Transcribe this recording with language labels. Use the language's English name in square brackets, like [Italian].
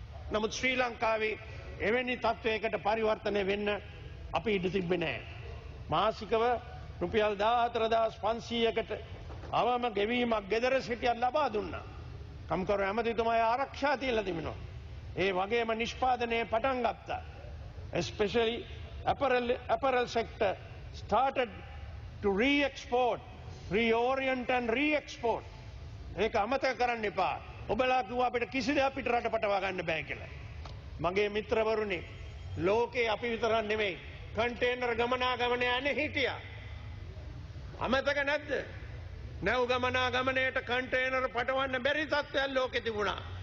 [Sinhala] නමුත් ශ්‍රී ලංකාවේ එවැනි තත්වයකට පරිවර්තනය වෙන්න අපි ඉඩ තිබ්බේ නැහැ. මාසිකව රුපියල් 14500කට අවම ගෙවීමක් ගෙදර සිටියත් ලබා දුන්නා. කම්කරු ඇමතිතුමා ආරක්ෂා තියලා තිබෙනවා. ඒ වගේම නිෂ්පාදනයේ පටන් ගත්තා. [English] Especially apparel sector started to re-export, reorient and re-export. [Sinhala] ඒක අමතක කරන්න එපා. ඔබලා කිව්වා අපිට කිසි දෙයක් පිට රට පටවා ගන්න බෑ කියලා. මගේ මිත්‍රවරුනි ලෝකේ අපි විතරක් නෙමෙයි කන්ටේනර් ගමනාගමනය යන්නේ හිටියා. අමතක නැද්ද? නැව් ගමනාගමනයට කන්ටේනර් පටවන්න බැරි තත්ත්වයක් ලෝකෙ තිබුණා.